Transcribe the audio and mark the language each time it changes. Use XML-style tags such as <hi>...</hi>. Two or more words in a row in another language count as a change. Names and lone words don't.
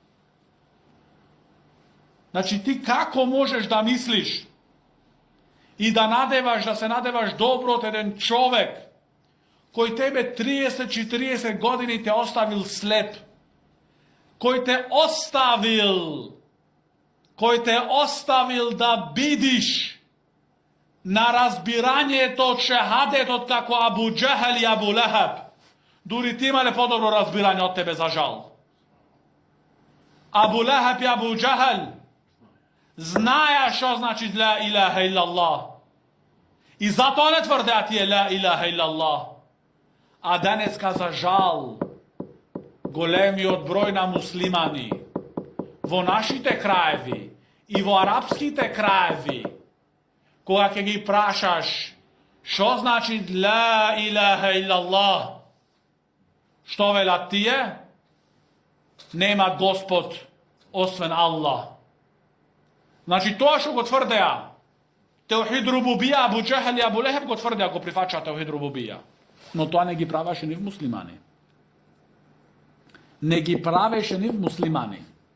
<mk>Значи ти како можеш да мислиш и да надеваш, да се надеваш добро од еден човек кој тебе 30-40 години те оставил слеп, кој те оставил да бидиш на разбирањето од шахадетот како Абу Џехел и Абу Лехеб. Дури ти имале подобро разбирање од тебе, за жал. Абу Лехеб и Абу Џехел знаја што значи</mk> <ar>لا إله إلا الله.</ar> <mk>И затоа не тврдеа тие</mk> <ar>لا إله إلا الله.</ar> <mk>А денеска, за жал, големиот број на муслимани во нашите краеви и во арапските краеви, кога ќе ги прашаш што значи</mk> <ar>لا إله إلا الله,</ar> <mk>што велат тие? Нема Господ освен Аллах. Значи тоа што го тврдеа</mk> <ar>توحيد ربوبية,</ar> <mk>Абу Џехел и Абу Лехеб го тврдеа, го прифачаа</mk> <ar>توحيد ربوبية.</ar> <mk>Но тоа не ги правеше нив муслимани. Не ги правеше нив муслимани.</mk>